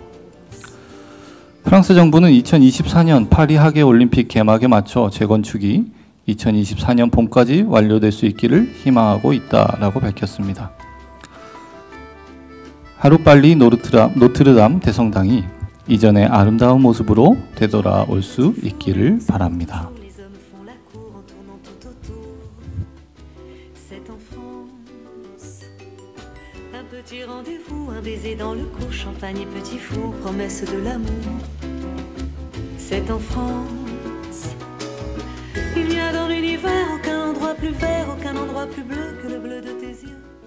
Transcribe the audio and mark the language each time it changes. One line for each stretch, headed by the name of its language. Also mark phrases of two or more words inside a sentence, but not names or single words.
Korean: 프랑스 정부는 2024년 파리 하계올림픽 개막에 맞춰 재건축이 2024년 봄까지 완료될 수 있기를 희망하고 있다라고 밝혔습니다. 하루빨리 노트르담 대성당이 이전의 아름다운 모습으로 되돌아올 수 있기를 바랍니다.
French: Un petit rendez-vous, un baiser dans le cou, champagne et petit four, promesse de l'amour. C'est en France. Il n'y a dans l'univers aucun endroit plus vert, aucun endroit plus bleu que le bleu de tes yeux.